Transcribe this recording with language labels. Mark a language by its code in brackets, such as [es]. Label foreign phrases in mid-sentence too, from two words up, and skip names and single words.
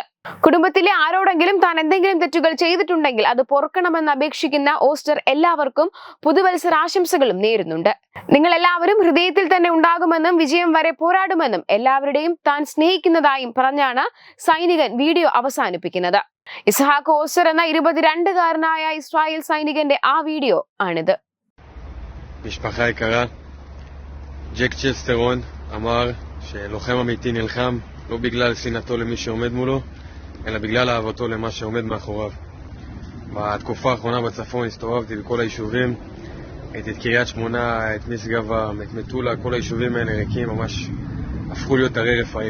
[ml] കുടുംബത്തിലെ ആരോടെങ്കിലും താൻ എന്തെങ്കിലും തെറ്റുകൾ ചെയ്തിട്ടുണ്ടെങ്കിൽ അത് പൊറുക്കണമെന്ന് അപേക്ഷിക്കുന്ന ഓസ്റ്റർ എല്ലാവർക്കും പുതുവത്സരാശംസകളും നേരുന്നുണ്ട്. നിങ്ങൾ എല്ലാവരും ഹൃദയത്തിൽ തന്നെ ഉണ്ടാകുമെന്നും വിജയം വരെ പോരാടുമെന്നും എല്ലാവരുടെയും താൻ സ്നേഹിക്കുന്നതായും പറഞ്ഞാണ് സൈനികൻ വീഡിയോ അവസാനിപ്പിക്കുന്നത്. ഇസഹാക്ക് ഓസ്റ്റർ എന്ന 22-കാരനായ ഇസ്രായേൽ സൈനികന്റെ ആ വീഡിയോ ആണിത്. [he] משפחה יקרה, ג'ק צ'סטרון אמר שלוחם אמיתי נלחם לא בגלל שנאתו למי שעומד מולו, אלא בגלל אהבתו למה שעומד מאחוריו. בתקופה האחרונה בצפון הסתובבתי בכל היישובים, ראיתי את קריית שמונה, את משגב, את מטולה, כל היישובים האלה ריקים, ממש הפכו להיות ערי רפאים.